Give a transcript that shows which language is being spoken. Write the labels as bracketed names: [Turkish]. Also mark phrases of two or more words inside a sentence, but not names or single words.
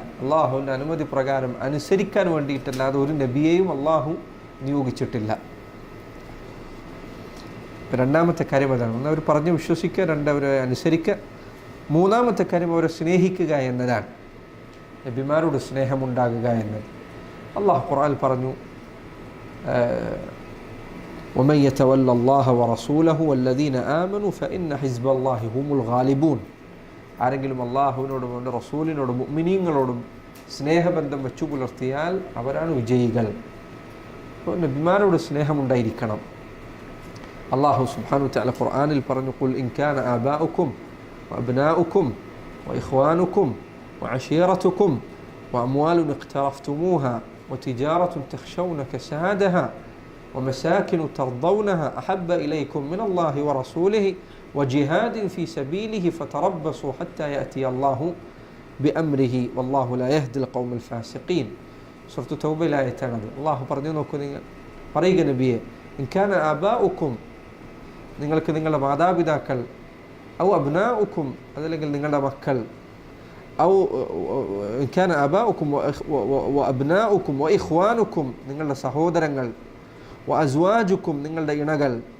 [Malayalam] അള്ളാഹുവിൻ്റെ അനുമതി പ്രകാരം അനുസരിക്കാൻ വേണ്ടിയിട്ടല്ലാതെ ഒരു നബിയെയും അള്ളാഹു നിയോഗിച്ചിട്ടില്ല. രണ്ടാമത്തെ കാര്യം അതാണ്. ഒന്ന് അവർ പറഞ്ഞ് വിശ്വസിക്കുക, രണ്ട് അവരെ അനുസരിക്കുക. മൂന്നാമത്തെ കാര്യം അവരെ സ്നേഹിക്കുക എന്നതാണ്, നബിമാരോട് സ്നേഹമുണ്ടാകുക എന്നത്. അള്ളാഹു ഖുർആനിൽ പറഞ്ഞു, [Arabic] ومن يتولى الله ورسوله والذين آمنوا فإن حزب الله هم الغالبون. [Malayalam] ആരെങ്കിലും അള്ളാഹുവിനോടും അവൻ്റെ റസൂലിനോടും മുഅ്മിനീങ്ങളോടും സ്നേഹബന്ധം വെച്ചു പുലർത്തിയാൽ അവരാണ് വിജയികൾ. അപ്പോൾ നബിമാരോട് സ്നേഹമുണ്ടായിരിക്കണം. [Arabic] الله سبحانه وتعالى [Malayalam] ഖുർആനിൽ പറഞ്ഞു, [Arabic] قل إن كان آباؤكم وأبناؤكم وإخوانكم وعشيرتكم وأموال اقترفتموها وتجارة تخشون كسادها ومساكن ترضونها أحب إليكم من الله ورسوله وجهاد في سبيله فتربصوا حتى يأتي الله بأمره والله لا يهدي القوم الفاسقين. [Malayalam] സൂറത്ത് തൗബയിലെ ആയത്താണത്. അള്ളാഹു പറഞ്ഞു, നോക്കൂ, നിങ്ങൾ പറയുക നബിയെ, [Arabic] إن كان آباؤكم, [Malayalam] നിങ്ങൾക്ക് നിങ്ങളുടെ മാതാപിതാക്കൾ, [Arabic] أو أبناؤكم, [Malayalam] അതല്ലെങ്കിൽ നിങ്ങളുടെ മക്കൾ, [Arabic] أو إن كان آباؤكم وأبناؤكم وإخوانكم, [Malayalam] നിങ്ങളുടെ സഹോദരങ്ങൾ, [Arabic] وأزواجكم, [Malayalam] നിങ്ങളുടെ ഇണകൾ,